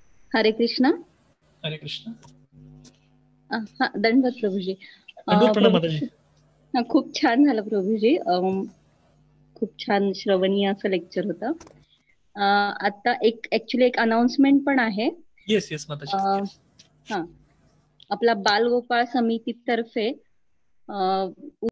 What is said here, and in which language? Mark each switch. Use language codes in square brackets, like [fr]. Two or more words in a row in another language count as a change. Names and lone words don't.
[mr] हरे कृष्ण. हरे कृष्ण. हा, दंडवत प्रभूजी. दंडवत प्रणाम प्रभू- माताजी. हा, खूप छान झालं प्रभूजी. खूप छान श्रवणीय असं लेक्चर होतं. आता ऍक्च्युली एक अनाउन्समेंट पण आहे. [en] yes yes माताजी. [mr] हा, आपला बालगोपाळ समितीतर्फे